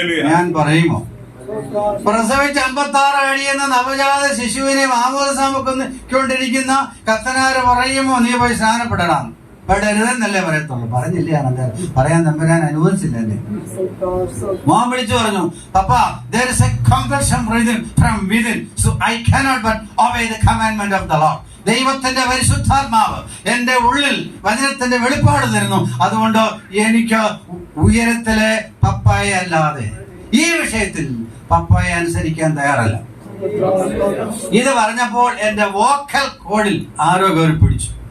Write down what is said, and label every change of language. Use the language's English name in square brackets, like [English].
[Malayalam] ഞാൻ പറയുമോ, പ്രസവിച്ച് 56 കഴിയുന്ന നവജാത ശിശുവിനെ മാമോദിസാമുക്കൊണ്ടിരിക്കുന്ന കത്തനാര് പറയുമോ നീ പോയി സ്നാനപ്പെടണം, പെടരുതെന്നല്ലേ പറയത്തുള്ളൂ. പറഞ്ഞില്ലേ അനന്തരം, പറയാൻ തമ്പുരാൻ അനുവദിച്ചില്ല എന്നെ. മോൻ വിളിച്ചു പറഞ്ഞു, പപ്പാ [English] there is a compulsion from within, so I cannot but obey the commandment of the Lord. [Malayalam] ദൈവത്തിന്റെ പരിശുദ്ധാത്മാവ് എന്റെ ഉള്ളിൽ വചനത്തിന്റെ വെളിപ്പാട് തരുന്നു. അതുകൊണ്ട് എനിക്ക് ഉയരത്തിലെ പപ്പായ അല്ലാതെ ഈ വിഷയത്തിൽ പപ്പായ അനുസരിക്കാൻ തയ്യാറല്ല. ഇത് പറഞ്ഞപ്പോൾ എന്റെ വോക്കൽ കോഡിൽ ആരോ കയറി പിടിച്ചു.